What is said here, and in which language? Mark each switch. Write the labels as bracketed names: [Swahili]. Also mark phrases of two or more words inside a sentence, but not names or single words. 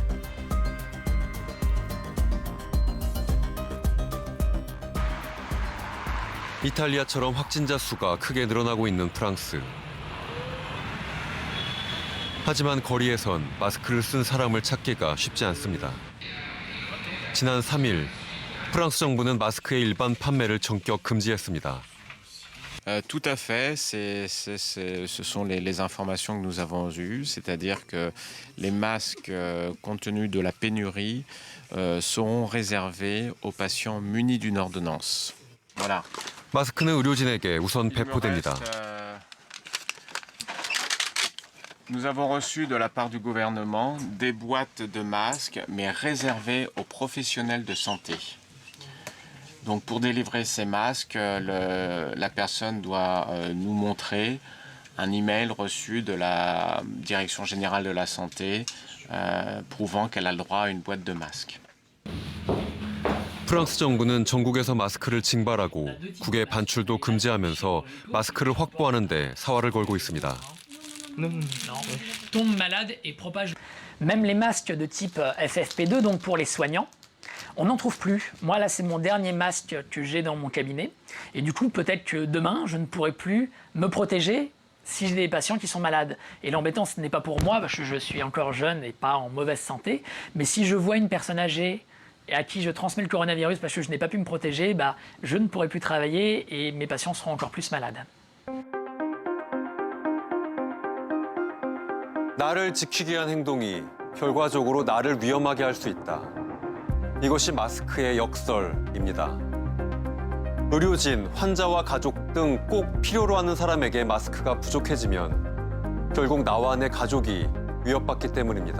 [Korean] 이탈리아처럼 확진자 수가 크게 늘어나고 있는 프랑스. 하지만 거리에선 마스크를 쓴 사람을 찾기가 쉽지 않습니다. 지난 3일 프랑스 정부는 마스크의 일반 판매를 전격 금지했습니다. [French] Tout à fait, ce sont les informations que nous avons eues, c'est-à-dire que les masques, compte tenu de la pénurie, seront réservés aux patients munis d'une ordonnance. Voilà. [Korean] 마스크는 의료진에게 우선 배포됩니다. [French] Nous avons reçu de la part du gouvernement des boîtes de masques, mais réservées aux professionnels de santé. Donc pour délivrer ces masques, la personne doit nous montrer un email reçu de la Direction générale de la santé prouvant qu'elle a le droit à une boîte de masques. [Korean] 프랑스 정부는 전국에서 마스크를 징발하고 국외 반출도 금지하면서 마스크를 확보하는 데 사활을 걸고 있습니다. [French] Même les masques de type FFP2, donc pour les soignants, on n'en trouve plus. Moi, là, c'est mon dernier masque que j'ai dans mon cabinet. Et du coup, peut-être que demain, je ne pourrai plus me protéger si j'ai des patients qui sont malades. Et l'embêtant, ce n'est pas pour moi, parce que je suis encore jeune et pas en mauvaise santé. Mais si je vois une personne âgée et à qui je transmets le coronavirus parce que je n'ai pas pu me protéger, je ne pourrai plus travailler et mes patients seront encore plus malades. [Korean] 나를 지키기 위한 행동이 결과적으로 나를 위험하게 할 수 있다. 이것이 마스크의 역설입니다. 의료진, 환자와 가족 등 꼭 필요로 하는 사람에게 마스크가 부족해지면 결국 나와 내 가족이 위협받기 때문입니다.